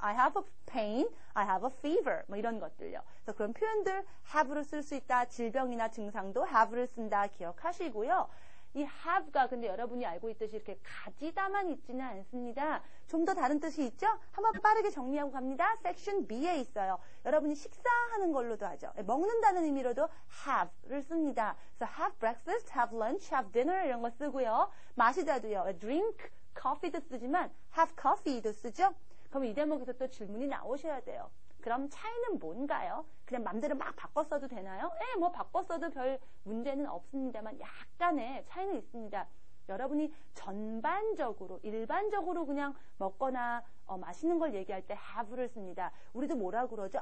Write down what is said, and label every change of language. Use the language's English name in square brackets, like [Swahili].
[English] I have a pain, I have a fever. [Korean] 뭐 이런 것들요. 그래서 그런 표현들 have로 쓸 수 있다. 질병이나 증상도 have를 쓴다. 기억하시고요. 이 have가 근데 여러분이 알고 있듯이 이렇게 가지다만 있지는 않습니다. 좀 더 다른 뜻이 있죠? 한번 빠르게 정리하고 갑니다. 섹션 B에 있어요. 여러분이 식사하는 걸로도 하죠. 먹는다는 의미로도 have를 씁니다. 그래서 [English] have breakfast, have lunch, have dinner [Korean] 이런 거 쓰고요. 마시다도요. drink, coffee도 쓰지만 have coffee도 쓰죠. 그럼 이 대목에서 또 질문이 나오셔야 돼요. 그럼 차이는 뭔가요? 그냥 맘대로 막 바꿔 써도 되나요? 뭐 바꿔 써도 별 문제는 없습니다만 약간의 차이는 있습니다. 여러분이 전반적으로, 일반적으로 그냥 먹거나 마시는 걸 얘기할 때 have를 씁니다. 우리도 뭐라고 그러죠?